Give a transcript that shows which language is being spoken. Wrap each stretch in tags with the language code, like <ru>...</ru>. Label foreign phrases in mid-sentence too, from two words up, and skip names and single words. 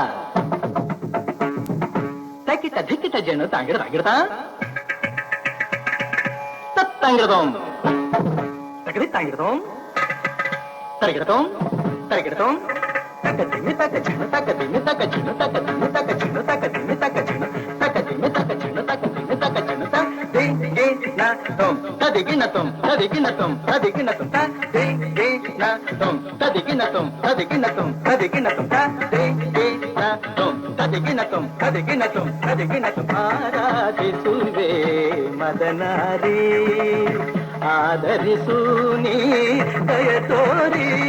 <kn>ತಕಿಟ ಧಿಕಿಟ ಝಣ ತಾಂಗಿಡ ತಾಂಗಿಡತ ತತ್ತಂಗಿಡದೋಂ ತಕದಿ ತಾಂಗಿಡದೋಂ ತರಗಿಡತೋಂ ತರಗಿಡತೋಂ ತಕ ದಿಮಿ ತಕ ಝಣ ತಕ ದಿಮಿ ತಕ ಝಣ ತಕ ದಿಮಿ ತಕ ಝಣ ತಕ ದಿಮಿ ತಕ ಝಣ ತಕ ದಿಮಿ ತಕ ಝಣ ತಕ ದಿಮಿ ತಕ ಝಣ ತ ದಿ ಗಿ ನ ತೋಂ ತದಿಗಿನ ತೋಂ ತದಿಗಿನ ತೋಂ ತದಿಗಿನ ತೋಂ ತ ದಿ ಗಿ ನ ತೋಂ ತದಿಗಿನ ತೋಂ ತದಿಗಿನ ತೋಂ ತದಿಗಿನ ತೋಂ ತ ದಿ ಗಿ ನ ತೋಂ ತದಿಗಿನ ತೋಂ ತದಿಗಿನ ತೋಂ ತದಿಗಿನ ತೋಂ ಆರಾಧಿಸುವೆ ಮದನಾರಿ ಆದರಿಸು ನೀ ದಯ ತೋರಿ</kn>